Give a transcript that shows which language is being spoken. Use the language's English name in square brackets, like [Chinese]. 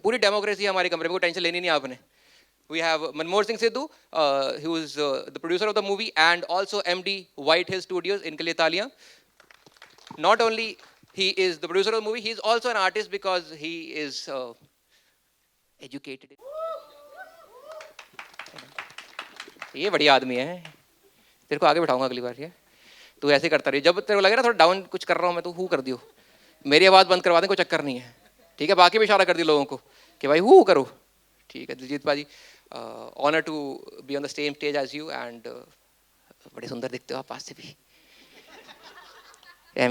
[Hindi] पूरी डेमोक्रेसी है हमारे कमरे में, कोई टेंशन लेनी नहीं आपने। [English] We have Manmohan Singh Sidhu, who is the producer of the movie and also MD White Hill Studios. [Hindi] इनके लिए तालियां। [English] Not only he is the producer of the movie, he is also an artist because he is educated. [Hindi] ये बढ़िया आदमी है, तेरे को आगे बिठाऊंगा अगली बार। ये तू ऐसे करता रही, जब तेरे को लगे ना थोड़ा डाउन कुछ कर रहा हूँ मैं, तो हु कर दियो, मेरी आवाज़ बंद करवा दें, कोई चक्कर नहीं है, ठीक है? बाकी भी इशारा कर दिया लोगों को कि भाई हु करो, ठीक है? दिलजीत पाजी, [English] honour to be on the same stage as you, [Hindi] and बड़े सुंदर दिखते हो आप पास से भी।